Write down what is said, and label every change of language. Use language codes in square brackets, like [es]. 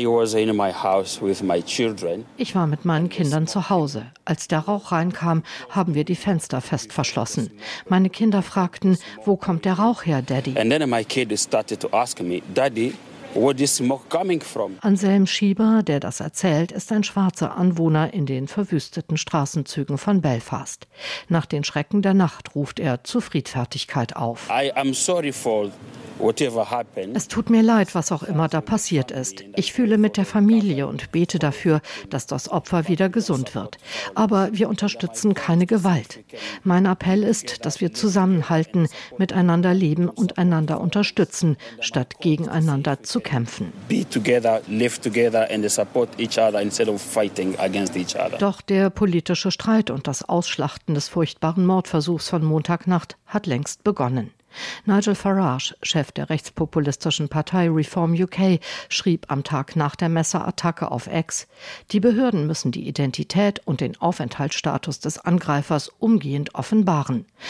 [de] Ich war mit meinen Kindern zu Hause. Als der Rauch reinkam, haben wir die Fenster fest verschlossen. Meine Kinder fragten, wo kommt der Rauch her, Daddy? [en] And then my kid started to ask me, Daddy, where is smoke coming from? [de] Anselm Schieber, der das erzählt, ist ein schwarzer Anwohner in den verwüsteten Straßenzügen von Belfast. Nach den Schrecken der Nacht ruft er zu Friedfertigkeit auf. [en] I am sorry for whatever happened. [de] Es tut mir leid, was auch immer da passiert ist. Ich fühle mit der Familie und bete dafür, dass das Opfer wieder gesund wird. Aber wir unterstützen keine Gewalt. Mein Appell ist, dass wir zusammenhalten, miteinander leben und einander unterstützen, statt gegeneinander zu kämpfen. [en] Be together, live together and support each other instead of fighting against each other. [de] Doch der politische Streit und das Ausschlachten des furchtbaren Mordversuchs von Montagnacht hat längst begonnen. Nigel Farage, Chef der rechtspopulistischen Partei Reform UK, schrieb am Tag nach der Messerattacke auf X: Die Behörden müssen die Identität und den Aufenthaltsstatus des Angreifers umgehend offenbaren.